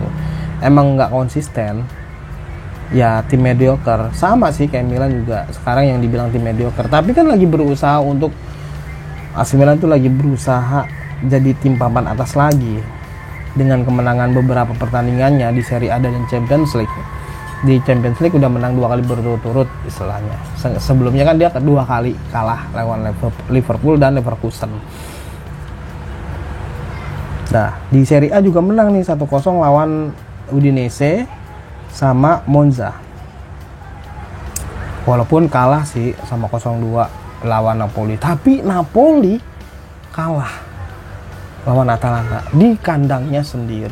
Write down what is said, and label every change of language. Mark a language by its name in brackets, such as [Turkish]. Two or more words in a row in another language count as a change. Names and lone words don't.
[Indonesian] Emang nggak konsisten. Ya, tim mediocre. Sama sih kayak Milan juga sekarang yang dibilang tim mediocre, tapi kan lagi berusaha untuk, AC Milan tuh lagi berusaha jadi tim papan atas lagi dengan kemenangan beberapa pertandingannya di Serie A dan Champions League. Di Champions League udah menang 2 kali berturut-turut istilahnya. Sebelumnya kan dia 2 kali kalah lawan Liverpool dan Leverkusen. Nah, di Serie A juga menang nih 1-0 lawan Udinese sama Monza. Walaupun kalah sih sama 0-2 lawan Napoli, tapi Napoli kalah lawan Atalanta di kandangnya sendiri.